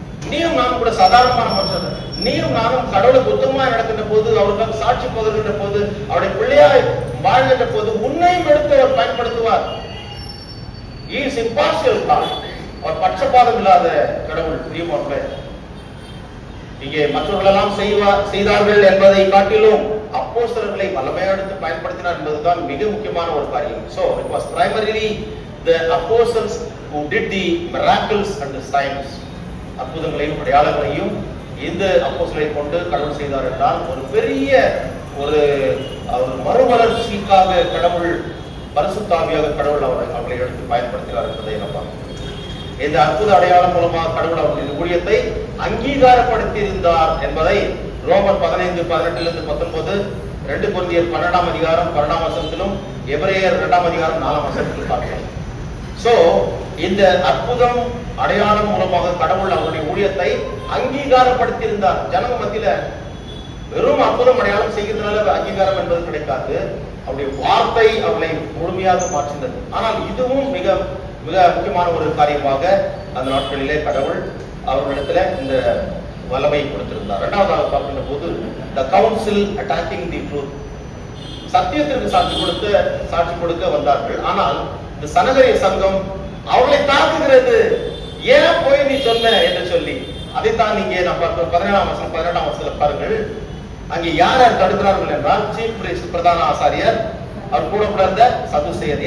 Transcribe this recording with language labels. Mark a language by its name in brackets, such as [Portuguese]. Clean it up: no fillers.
[Tamil] நீயும் நானும் கூட சாதாரணமான மனுஷன். நீயும் நானும் கடவுளுக்கு உத்தமமாய் நடக்கின்ற போது, அவருக்காக சாட்சி பகிர்கின்ற போது, அவருடைய பிள்ளையாய் வாழ்கின்ற போது உன்னையும் எடுத்து அவர் பயன்படுத்துவார். [English] He is impartial God. [Tamil] அவர் பட்சபாதம் இல்லாத கடவுள். பிரியமானவர்களே, இங்கே மற்றவர்களெல்லாம் செய்தார்கள் என்பதை காட்டிலும் அப்போஸ்தலர்களை வல்லமையாக எடுத்து பயன்படுத்தினார் என்பதுதான் மிக முக்கியமான ஒரு காரியம். [English] So it was primarily the apostles who did the miracles and the signs. [Tamil] அற்புதங்களையும் அடையாளங்களையும் இந்த அப்போஸ்தலரை கொண்டு கடவுள் செய்தார் என்றால் ஒரு பெரிய ஒரு மறுமலர்ச்சிக்காக கடவுள் பரிசுத்த ஆவியாக கடவுள் அவர்களை எடுத்து பயன்படுத்தினார் என்பதை நம்ம இந்த அற்புத அடையாளம் மூலமாக கடவுள் அவர்களின் ஊழியத்தை அங்கீகாரப்படுத்தி இருந்தார் என்பதை ரோமர் 15:18-19, 2 கொரிந்தியர் 12ஆம் அதிகாரம் 12ஆம் வசனத்திலும், எபிரேயர் 2ஆம் அதிகாரம் 4ஆம் வசனத்திலும் பார்க்கிறோம். சோ இந்த அற்புதம் அடையாளம் மூலமாக கடவுள் அவருடைய ஊழியத்தை அங்கீகாரப்படுத்தி இருந்தார். ஜனங்க மத்தியில வெறும் அற்புதம் அடையாளம் செய்கிறதுனால அங்கீகாரம் என்பது கிடைக்காது. அவருடைய வார்த்தை அவர்களை முழுமையாக மாற்றினது. ஆனால் இதுவும் மிக மிக முக்கியமான ஒரு காரியமாக அந்த நாட்களிலே கடவுள் அவர்களிடத்துல இந்த வல்லமை கொடுத்திருந்தார். இரண்டாவதாக பார்க்கின்ற போது [English] the council attacking the truth. [Tamil] சத்தியத்திற்கு சாட்சி கொடுக்க வந்தார்கள். ஆனால் இந்த சனகரிய சங்கம் அவர்களை தாக்குகிறது. ஏன் போய் நீ சொன்ன என்று சொல்லி அதைத்தான் நீங்க நம்ம 17ஆம் வசனம் 18ஆம் வசனத்துல பாருங்கள். அங்கே யார் தடுக்கிறார்கள் என்றால் சீஃப் பிரீஸ்ட், பிரதான ஆசாரியர், அவர் கூட இருந்த சதுசேயர்.